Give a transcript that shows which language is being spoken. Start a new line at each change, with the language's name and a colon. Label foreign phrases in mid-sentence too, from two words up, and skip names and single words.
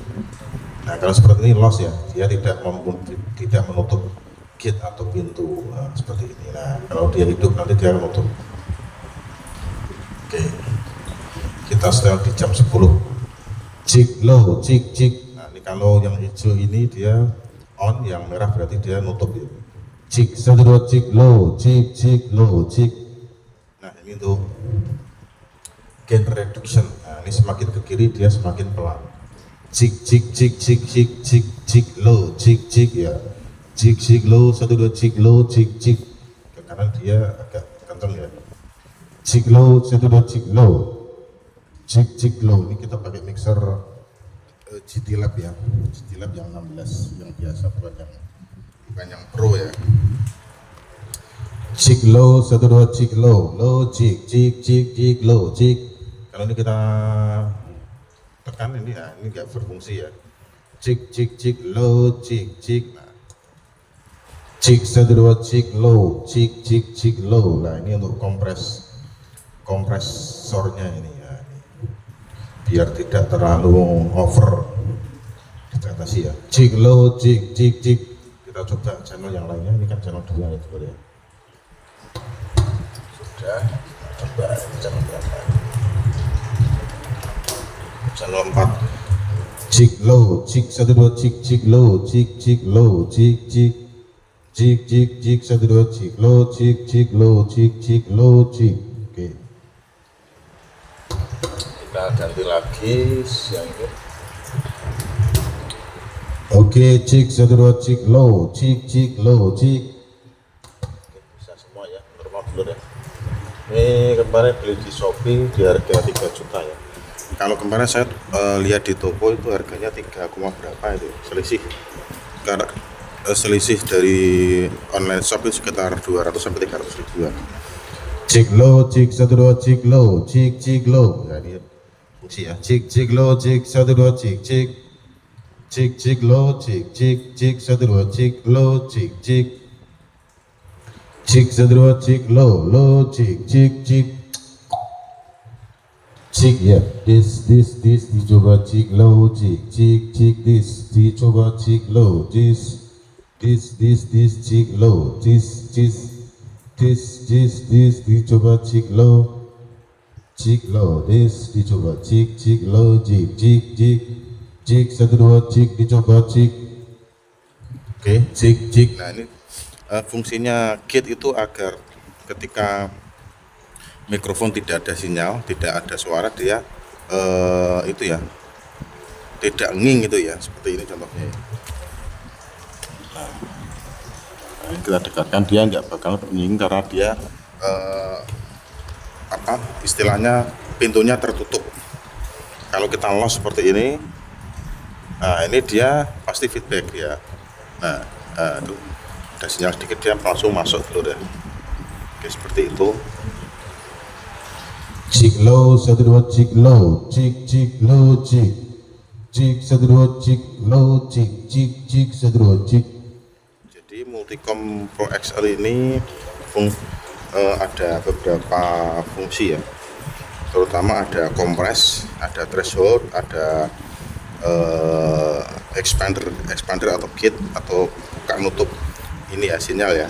Indonesian: Nah kalau seperti ini loss ya, dia tidak menutup gate atau pintu. Nah, seperti ini. Nah kalau dia hidup nanti dia menutup. Oke, kita setel di jam 10. Cik low, cik. Nah ini kalau yang hijau ini dia on, yang merah berarti dia nutup ya. Cik 1 2 cik low, cik low, cik. Nah ini untuk
English: gain reduction.
Indonesian: Nah ini semakin ke kiri dia semakin pelan. Cik low, cik ya. Cik low 1 2 cik low, cik. Ke kanan dia agak kencang ya. Cik low 1 2 cik low, cik low. Ini kita pakai mixer GT Lab ya, GT Lab yang 16 yang biasa, bukan yang pro ya. Cik low 1 2 cik low cik low cik. Kalau ini kita tekan ini ya, ini nggak berfungsi ya. Cik low cik. Nah, cik 1 2 cik low cik low. Nah ini untuk kompresornya ini ya, biar tidak terlalu over dibatasi ya. Cik low cik. Kita coba channel yang lainnya, ini kan channel 2 ya ya. Sudah, coba channel berapa? Channel 4. Cik low, cik 1 2 cik low, cik low, cik 1 2 cik low, cik low, cik low, cik. Oke. Kita ganti lagi yang ini. Oke, cik 1 2 cik low, cik low, cik. Oke, bisa semua ya, normal dulu deh. Ini kemarin beli di Shopee di harga 3 juta ya. Kalau kemarin saya lihat di toko itu harganya 3, berapa itu selisih. Karena selisih dari
English: online shop
Indonesian: itu sekitar 200 sampai 300 ribuan. Cik low, cik 1 2 cik low, cik low. Ya ini fungsi ya. Cik low, cik 1 2 cik. Cik low, cik 1 2 cik low, cik 1 2 cik low, cik ya. This dicoba cik low, cik this dicoba cik low, this cik low, this dicoba cik low, this dicoba cik low, cik 1 2 cik dicoba cik. Oke, cik. Nah ini fungsinya gate itu agar ketika mikrofon tidak ada sinyal, tidak ada suara, dia itu ya tidak nging itu ya, seperti ini contohnya ya. Nah, kita dekatkan, dia nggak bakal nging karena dia istilahnya pintunya tertutup. Kalau kita los seperti ini, nah ini dia pasti feedback ya. Nah, itu ada sinyal sedikit, dia langsung masuk dulu deh. Oke, seperti itu. Cik low, 1 2 cik low, cik low, cik 1 2 cik low, cik 1 2 cik. Jadi Multicom Pro XL ini ada beberapa fungsi ya, terutama ada kompres, ada threshold, ada expander atau gate atau buka nutup ini ya, sinyal ya.